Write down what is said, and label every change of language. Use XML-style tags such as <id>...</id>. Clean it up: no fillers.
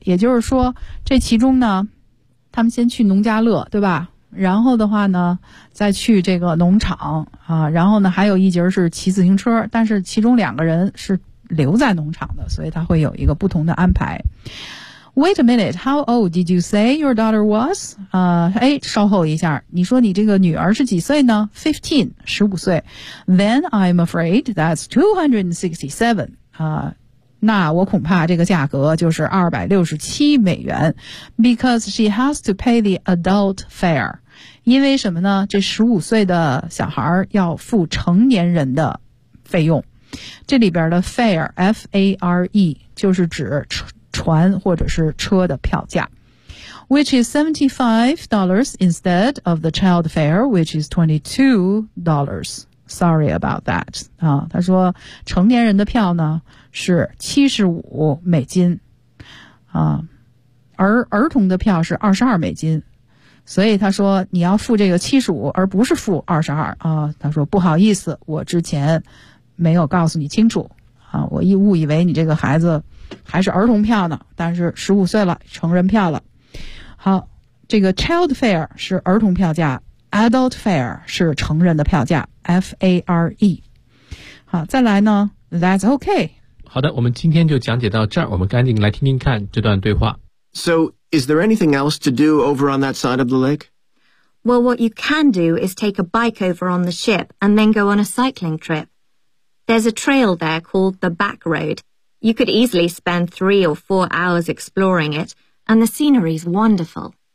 <zh>也就是说，这其中呢，他们先去农家乐，对吧？然后的话呢，再去这个农场啊，然后呢，还有一节是骑自行车，但是其中两个人是留在农场的，所以他会有一个不同的安排。</zh> <en>Wait a minute, how old did you say your daughter was?</en> <zh>稍后一下，你说你这个女儿是几岁呢？</zh> <en>15, 15岁。Then I'm afraid that's 267.</en> <zh>那我恐怕这个价格就是267美元。</zh> <en>Because she has to pay the adult fare.</en> <zh>因为什么呢？这15岁的小孩要付成年人的费用。这里边的 fare, F-A-R-E, 就是指船或者是车的票价。</zh> <en>Which is $75 instead of the child fare, which is $22. Sorry about that.</en> <zh>啊，他说成年人的票呢是75美金。啊，而儿童的票是22美金。所以他说你要付这个75而不是付22。啊，他说不好意思，我之前没有告诉你清楚。啊，我一误以为你这个孩子还是儿童票呢，但是15岁了，成人票了。好，这个 child fare 是儿童票价， adult fare 是成人的票价， F-A-R-E。好，再来呢，</zh> <en>that's okay。</en> <zh>好的，我们今天就讲解到这儿，我们赶紧来听听看这段对话。</zh> <en>So, is there anything else to do over on that side of the lake? Well, what you can do is take a bike over on the ship and then go on a cycling trip. There's a trail there called the Back Road. You could easily spend 3 or 4 hours exploring it, and the scenery's wonderful.</en>